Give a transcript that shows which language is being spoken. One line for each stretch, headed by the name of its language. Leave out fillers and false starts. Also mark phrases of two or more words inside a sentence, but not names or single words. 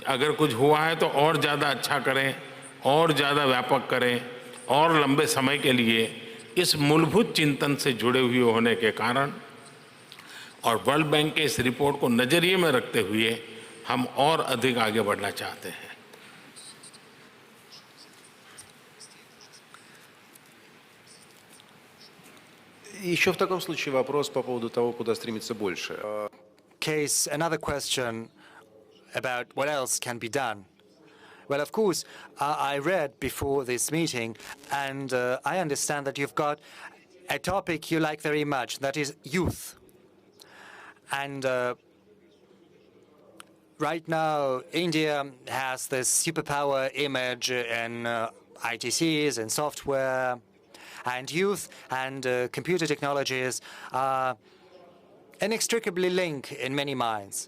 Hindi: अगर कुछ हुआ है तो और ज़्यादा अच्छा करें, और ज़्यादा व्यापक करें, और लंबे समय के लिए। इस मूलभूत चिंतन से जुड़े हुए होने के कारण और वर्ल्ड बैंक के इस रिपोर्ट को नज़रिए में रखते हुए हम और अधिक आगे बढ़ना चाहते हैं।
Russian: Еще в таком случае вопрос по поводу того, куда стремиться больше.
English: Another question about what else can be done. Well, of course, I read before this meeting, and I understand that you've got a topic you like very much, that is youth. And right now, India has this superpower image in ITCs and software, and youth and computer technologies are inextricably linked in many minds.